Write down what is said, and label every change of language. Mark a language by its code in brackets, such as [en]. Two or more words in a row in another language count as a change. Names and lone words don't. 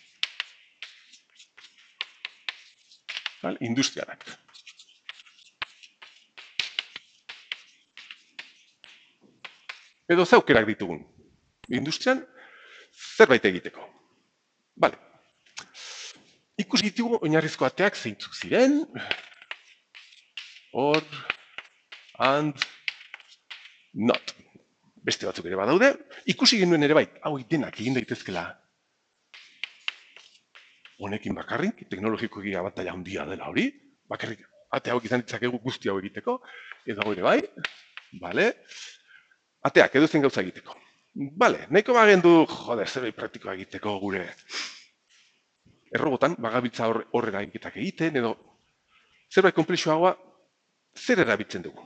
[eu] Industrialak. Edo ze aukerak ditugun. Industrian zerbait egiteko. Bale. Ikusi ditugu oinarrizko ateak zeintzuk ziren. [en] Or, and, not. [eu] Beste batzuk ere badaude. Ikusi genuen ere bai, hau denak egin daitezkela. Honekin bakarrik, teknologikoki abantaila handia dela hori. Bakarrik ate hauek izan ditzakegu guzti hau egiteko. Edo ere bai. Bale. Ateak, edo zen gauza egiteko. Bale, nahiko bagendu, joder, zerbait praktikoa egiteko gure errobotan, bagabiltza horrera egiteak egiten, edo zerbait komplexuagoa, zer erabiltzen dugu.